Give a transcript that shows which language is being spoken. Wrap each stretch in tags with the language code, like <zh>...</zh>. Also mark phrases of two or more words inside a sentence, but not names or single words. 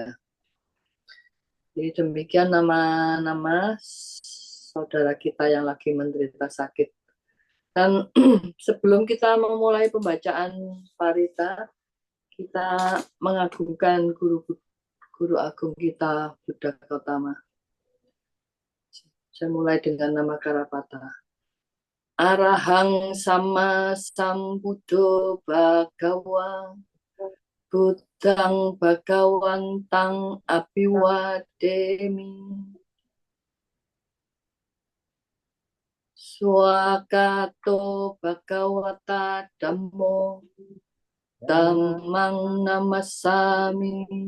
<id>Jadi demikian nama-nama saudara kita yang lagi menderita sakit. Dan sebelum kita memulai pembacaan parita, kita mengagungkan guru agung kita, Buddha Gautama. Saya mulai dengan nama Karapata.</id> <pi>Arahang sama sambuddho bhagawa Buddhang bhagawantang abiwademi Swakato bhagawata dhammo dhammang namasami</pi>